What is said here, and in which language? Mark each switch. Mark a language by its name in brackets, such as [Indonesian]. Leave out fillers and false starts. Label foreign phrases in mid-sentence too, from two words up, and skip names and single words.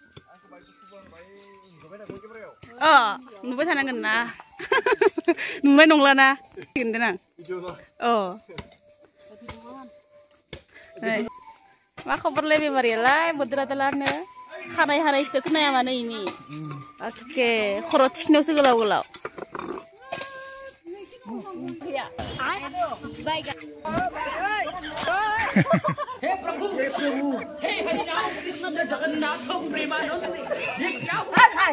[Bodo] नुबाय थानांगोन ना नुनाय नंला ना होनदों आं मा खबरलै बेमारियालाय बोद्रादलानो खानाय हानाय सिथर खोनाया मानो इनि अके खर' थिखिनायावसो गोलाव गोलाव [Hindi] हे प्रभु हे हरिनाम कृष्ण जगन्नाथ प्रेमानंद ये क्या हुआ